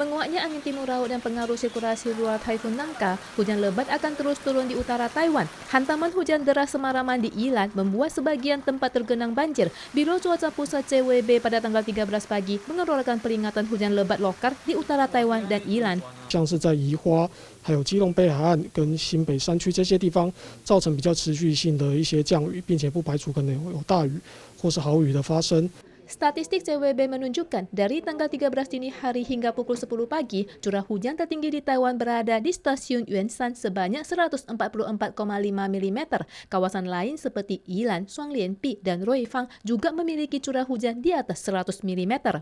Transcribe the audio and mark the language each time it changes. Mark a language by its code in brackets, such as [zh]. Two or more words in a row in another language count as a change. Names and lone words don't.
[id] Puncaknya angin timur laut dan pengaruh sirkulasi luar Taifun Nangka, hujan lebat akan terus turun di utara Taiwan. Hantaman hujan deras semalaman di Yilan membuat sebagian tempat tergenang banjir. Biro Cuaca Pusat CWB pada tanggal 13 pagi mengeluarkan peringatan hujan lebat lokal di utara Taiwan dan Yilan. [zh] 像是在宜花、还有基隆北海岸跟新北山区这些地方，造成比较持续性的一些降雨，并且不排除可能有大雨或是豪雨的发生。 [id] Statistik CWB menunjukkan dari tanggal 13 dini hari hingga pukul 10 pagi, curah hujan tertinggi di Taiwan berada di stasiun Yuanshan sebanyak 144,5 mm. Kawasan lain seperti Yilan, Shuanglianpi, dan Ruifang juga memiliki curah hujan di atas 100 mm.